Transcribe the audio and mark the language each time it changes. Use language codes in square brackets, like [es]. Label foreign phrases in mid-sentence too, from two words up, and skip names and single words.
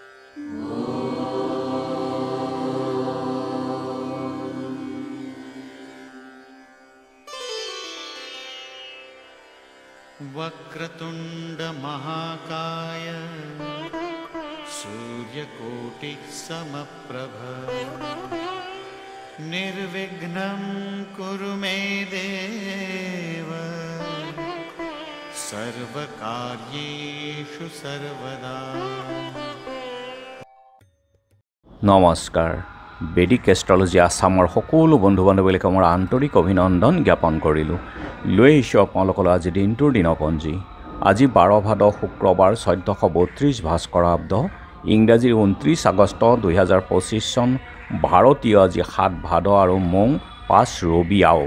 [sa] वक्रतुंड महाकाय सूर्यकोटि समप्रभ निर्विघ्नं कुरु मे देव सर्वकार्येषु सर्वदा। [as] नमस्कार। বেদিক এষ্ট্ৰলজি আসামৰ সকলো বন্ধু বান্ধৱীক মোৰ আন্তৰিক অভিনন্দন জ্ঞাপন কৰিলোঁ। লৈ আহিছোঁ আপোনালোকলৈ আজি দিনটোৰ দিনপঞ্জী। আজি 12 ভাদ শুক্ৰবাৰ 1432 ভাস্কৰাব্দ, ইংৰাজী 29 আগষ্ট 2025 চন, ভাৰতীয় আজি 7 ভাদ আৰু মং 5 ৰবি আও।